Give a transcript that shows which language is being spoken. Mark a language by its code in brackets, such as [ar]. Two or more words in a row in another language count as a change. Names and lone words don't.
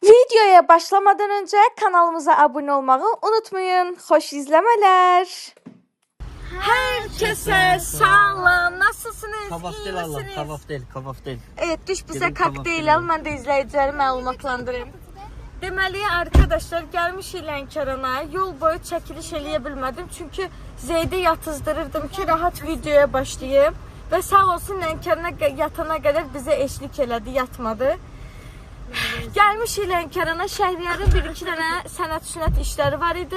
[tr] Videoya başlamadan önce kanalımıza abone olmayı unutmayın. Hoş izlemeler. Herkese sağlam. Nasılsınız? Kavaftel Allah, kavaftel. Evet, düş bize Gelin kokteyl al. [az] Ben de izleyicileri məlumatlandırayım. Deməli arkadaşlar, gəlmişik Lənkərana. Yol boyu çəkiliş eləyə bilmədim. Çünki Zeydi yatızdırırdım ki, rahat videoya başlayayım. Və sağ olsun Lənkərana yatana qədər bizə eşlik elədi, yatmadı. Gəlmişik Lənkərana. Şəhriyarın bir-iki dənə sənət işləri var idi.